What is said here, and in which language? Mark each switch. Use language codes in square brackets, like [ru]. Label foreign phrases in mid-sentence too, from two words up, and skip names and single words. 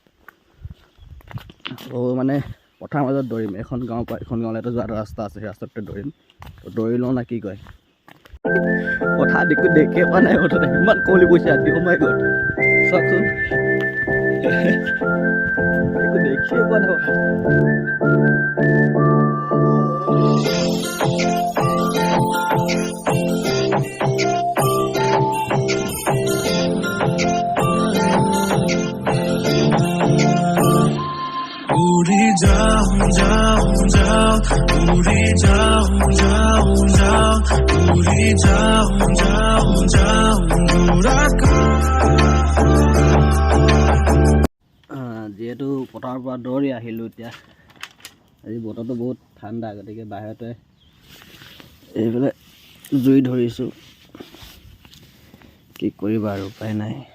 [as] তো মানে পথাৰ মাজত দৌৰিম। এখন গাঁৱৰ পৰা এখন গাঁৱলৈতো যোৱাটো ৰাস্তা আছে, সেই ৰাস্তাতে দৌৰিম। তো দৌৰি লওঁ না কি কয়। পথাৰ দেখিয়ে পোৱা নাই মুঠতে, ইমান কুঁৱলী পৰিছে ৰাতি সময় গ'ল চাওকচোন। একো দেখিয়ে পোৱা নাই পথাৰ। [hi] उड़ी जाऊं जाऊं जाऊं उड़ी जाऊं जाऊं जाऊं उड़ी जाऊं जाऊं जाऊं [as] যিহেতু পথাৰৰ পৰা দৌৰি আহিলোঁ, এতিয়া আজি বতৰটো বহুত ঠাণ্ডা, গতিকে বাহিৰতে এইফালে জুই ধৰিছোঁ। কি কৰিবা আৰু উপায় নাই।